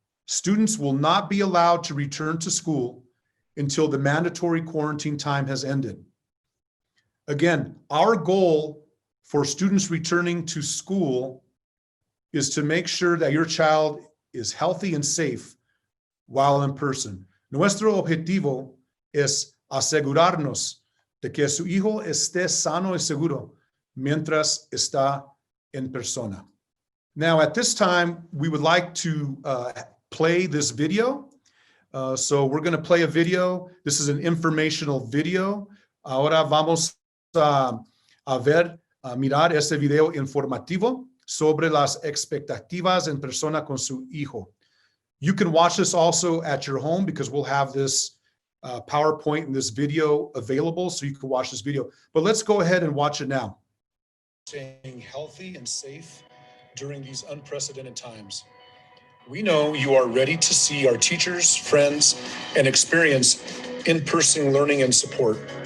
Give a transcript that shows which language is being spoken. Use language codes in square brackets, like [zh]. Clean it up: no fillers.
[en] Students will not be allowed to return to school until the mandatory quarantine time has ended. Again, our goal for students returning to school is to make sure that your child is healthy and safe while in person. [es] Nuestro objetivo es asegurarnos de que su hijo esté sano y seguro mientras está en persona. [en] Now, at this time, we would like to play this video. So we're going to play a video. This is an informational video. [es] Ahora vamos a mirar este video informativo sobre las expectativas en persona con su hijo. [en] You can watch this also at your home because we'll have this PowerPoint and this video available, so you can watch this video. But let's go ahead and watch it now. Staying healthy and safe during these unprecedented times. We know you are ready to see our teachers, friends, and experience in-person learning and support.